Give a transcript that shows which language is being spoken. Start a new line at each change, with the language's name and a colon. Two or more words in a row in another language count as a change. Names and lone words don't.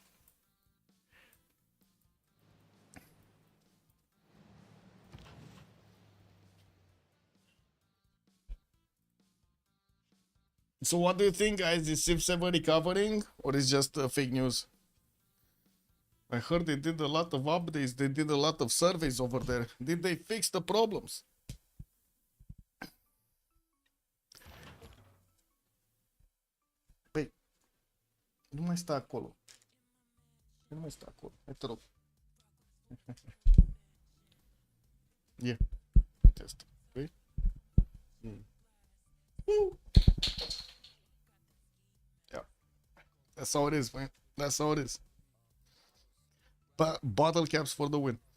English: So what do you think, guys? Is Civ7 recovering or is just fake news? I heard they did a lot of updates. They did a lot of surveys over there. Did they fix the problems?
Romanian: Păi, nu mai sta acolo. Nu mai sta acolo. Hai te rog.
English: Yeah. Test. Wait. Woo. Yeah. That's how it is, man. That's how it is. Bottle caps for the win.